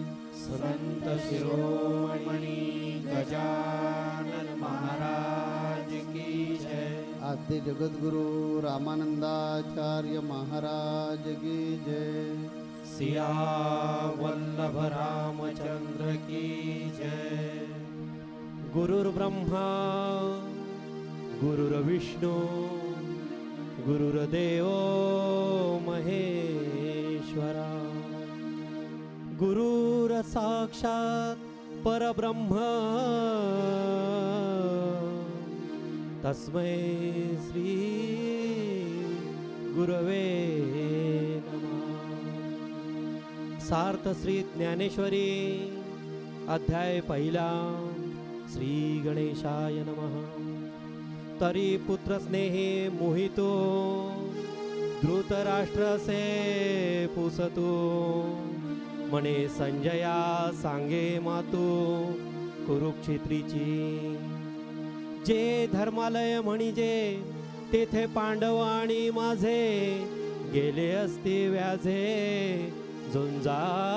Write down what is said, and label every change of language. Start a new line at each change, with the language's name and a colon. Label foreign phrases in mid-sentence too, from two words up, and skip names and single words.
Hindi: संत शिरोमणी गजानन महाराज की जय। आद्य जगद्गुरु रामानंदाचार्य महाराज की जय। सिया वल्लभ रामचंद्र की जय।
Sanskrit: गुरुर्ब्रह्मा गुरुर्विष्णू गुरुर्देव महेश्वरा। गुरुर साक्षात परब्रह्म तस्मै श्री गुरवे नमः।
Marathi: सार्थ श्री ज्ञानेश्वरी अध्याय पहिला।
Sanskrit: श्री गणेशाय नमः।
Marathi: तरी पुत्र स्नेहे मोहितो धृतराष्ट्रसे पुसतो म्हणे संजया सांगे मातू कुरुक्षेत्रीची। जे धर्मालय म्हणजे तेथे पांडव आणि माझे गेले असते व्याजे झुंजाचेनी।